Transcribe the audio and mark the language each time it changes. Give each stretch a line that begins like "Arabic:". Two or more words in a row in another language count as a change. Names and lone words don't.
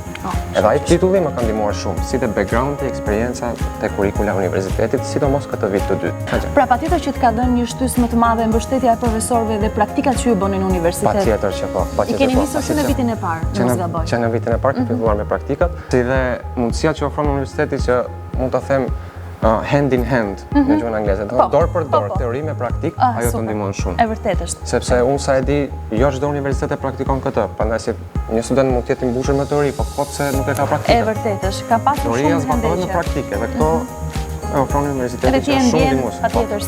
Albanian: Edhe ai titulli më ka ndihmuar shumë, si dhe background-i, eksperienca te kurrikula e universitetit, sidomos këtë vit të dytë. Pra patjetër që të ka dhënë një shtysë më të madhe mbështetja e profesorëve dhe praktikat që ju bënin në universitet. Patjetër që po. I keni nisur që në vitin e parë, mos gaboj. Që në vitin e parë kemi filluar me praktikat, si dhe mundësia që ofron universiteti që mund ta them
English: hand in hand
Albanian: në gjuhën angleze, dorë për dorë, teori me praktik, ajo të ndihmon shumë. E vërtetë është. Sepse unë sa e di, jo çdo universitet e praktikon këtë, prandaj si një student mund të jetë i mbushur me teori, po pse nuk e ka praktikën. E vërtetë është, ka pasur shumë teoria zbatohet në praktike dhe këto e ofron universiteti që është shumë ndihmues.